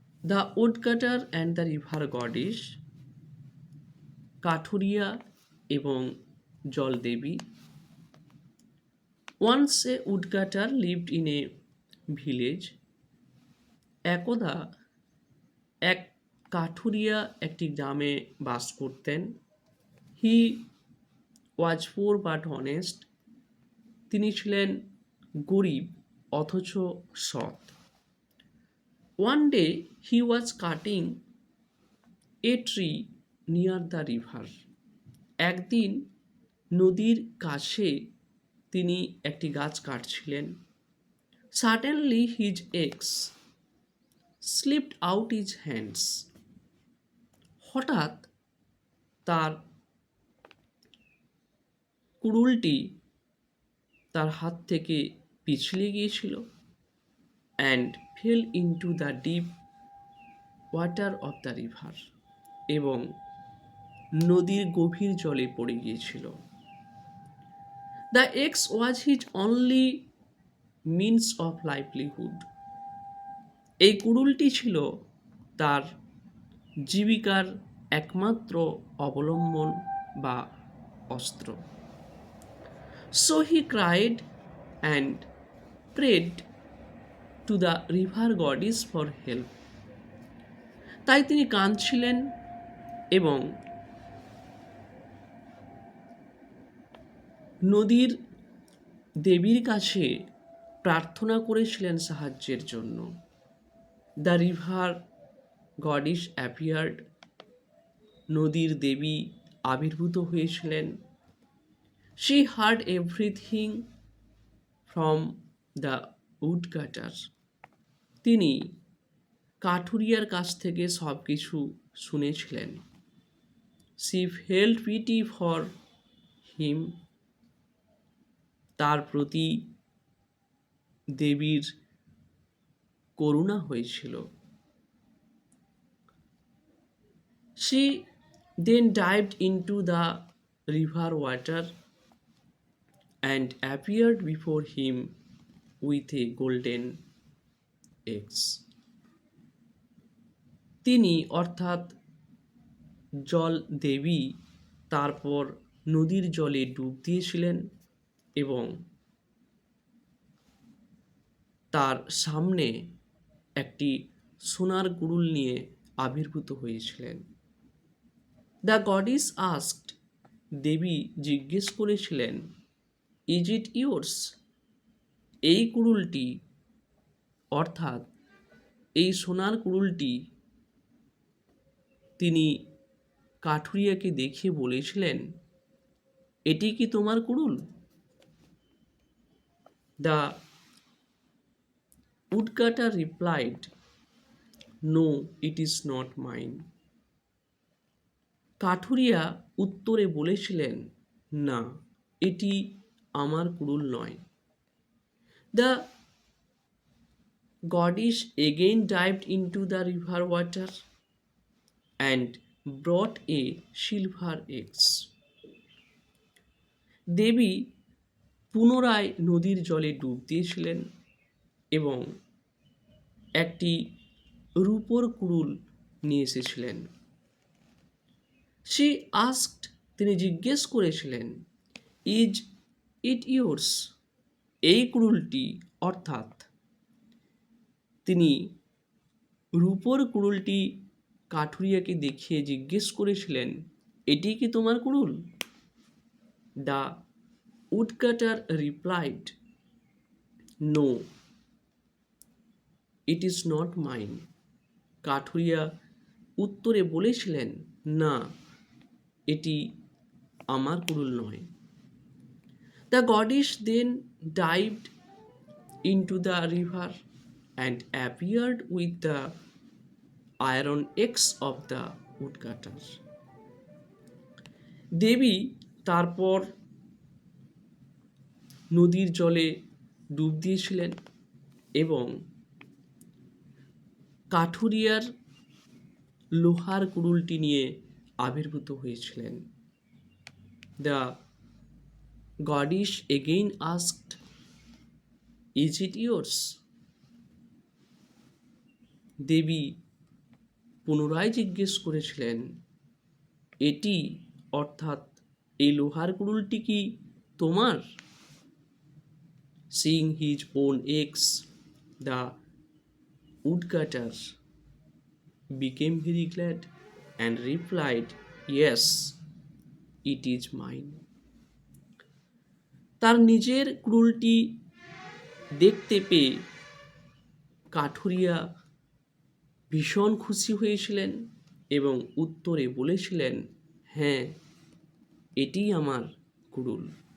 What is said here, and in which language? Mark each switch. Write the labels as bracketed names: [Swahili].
[English] The woodcutter and the river goddess, [Bangla] কাঠুরিয়া এবং জলদেবী. [English] Once a woodcutter lived in a village. [Bangla] একদা এক কাঠুরিয়া একটি গ্রামে বাস করতেন. [English] He was poor but honest. [Bangla] তিনি ছিলেন গরিব অথচ সৎ. [English] One day he was cutting a tree near the river. [Bangla] একদিন নদীর কাছে তিনি একটি গাছ কাটছিলেন. [English] Suddenly his axe slipped out his hands. [Bangla] হঠাৎ তার কুড়ুলটি তার হাত থেকে পিছলে গিয়েছিল [English] and fell into the deep water of the river [Bangla] এবং নদীর গভীর জলে পড়ে গিয়েছিল. [English] The axe was his only means of livelihood. [Bangla] এই কুড়ুলটি ছিল তার জীবিকার একমাত্র অবলম্বন বা অস্ত্র। [English] So he cried and prayed to the river goddess for help. [Bangla] তাই তিনি কাঁদছিলেন এবং নদীর দেবীর কাছে প্রার্থনা করেছিলেন সাহায্যের জন্য। [English] the river goddess appeared, [Bangla] নদীর দেবী আবির্ভূত হয়েছিলেন। [English] she heard everything from the woodcutter, [Bangla] তিনি কাঠুরিয়ার কাছ থেকে সব কিছু শুনেছিলেন। [English] she felt pity for him, [Bangla] তার প্রতি দেবীর করুণা হয়েছিল। [English] She then dived into the river water and appeared before him with a golden axe. [Bangla] তিনি অর্থাৎ জল দেবী তারপর নদীর জলে ডুব দিয়েছিলেন এবং তার সামনে একটি সোনার কুড়ুল নিয়ে আবির্ভূত হয়েছিলেন। [English] the goddess asked, [Bangla] দেবী জিজ্ঞেস করেছিলেন, [English] is it yours, [Bangla] এই কুড়ুলটি অর্থাৎ এই সোনার কুড়ুলটি তিনি কাঠুরিয়াকে দেখিয়ে বলেছিলেন, এটি কি তোমার কুড়ুল? [English] The woodcutter replied, no it is not mine. [Bangla] কাঠুরিয়া উত্তরে বলেছিলেন, না, এটি আমার কুড়ুল নয়। [English] The goddess again dived into the river water and brought a silver axe. [Bangla] দেবী পুনরায় নদীর জলে ডুব দিয়েছিলেন এবং একটি রূপোর কুড়ুল নিয়ে এসেছিলেন। [English] She asked, [Bangla] তিনি জিজ্ঞেস করেছিলেন, [English] is it yours, [Bangla] এই কুড়ুলটি অর্থাৎ তিনি রূপোর কুড়ুলটি কাঠুরিয়াকে দেখিয়ে জিজ্ঞেস করেছিলেন, এটি কি তোমার কুড়ুল? [English] The woodcutter replied, no it is not mine. [Bangla] কাঠুরিয়া উত্তরে বলেছিলেন, না, এটি আমার কুড়ুল নয়। The গডিস then ডাইভড into the river [English] and appeared with the iron axe of the woodcutter. [Bangla] দেবী তারপর নদীর জলে ডুব দিয়েছিলেন এবং কাঠুরিয়ার লোহার কুড়ুলটি নিয়ে আবির্ভূত হয়েছিলেন। [English] the goddess again asked, is it yours, [Bangla] দেবী পুনরায় জিজ্ঞেস করেছিলেন, এটি অর্থাৎ এই লোহার কুড়ুলটি কি তোমার? [English] Seeing his own axe, the woodcutter became very glad and replied, yes, it is mine. [Bangla] তার নিজের কুড়ুলটি দেখতে পেয়ে কাঠুরিয়া ভীষণ খুশি হয়েছিলেন এবং উত্তরে বলেছিলেন, হ্যাঁ, এটি আমার কুড়ুল।